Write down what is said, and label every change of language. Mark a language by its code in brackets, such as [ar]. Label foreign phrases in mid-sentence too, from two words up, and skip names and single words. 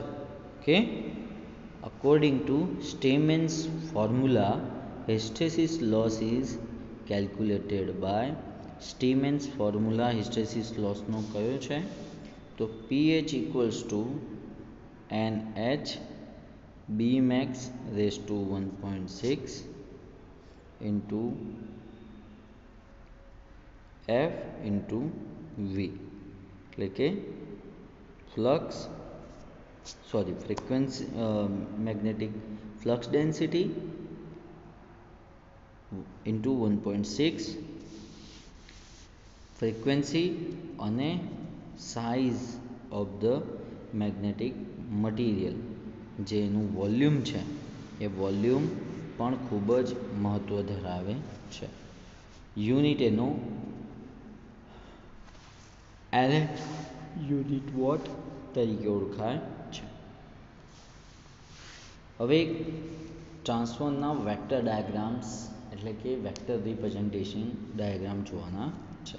[en] કે according to Steinmetz formula, hysteresis loss is calculated by Steinmetz formula. હિસ્ટેરેસિસ લોસનો [gu] કયો છે? તો [en] PH equals to NH b max raised to 1.6 into f into v, [gu] એટલે કે [en] frequency, magnetic flux density into 1.6 frequency અને size of the magnetic material, [gu] જેનું વોલ્યુમ છે એ વોલ્યુમ પણ ખૂબ જ મહત્વ ધરાવે છે. યુનિટ એનો યુનિટ વોટ તરીકે ઓળખાય છે. હવે ટ્રાન્સફોર્મરના [en] vector diagrams [gu] એટલે કે [en] vector representation diagram [gu] જોવાના છે.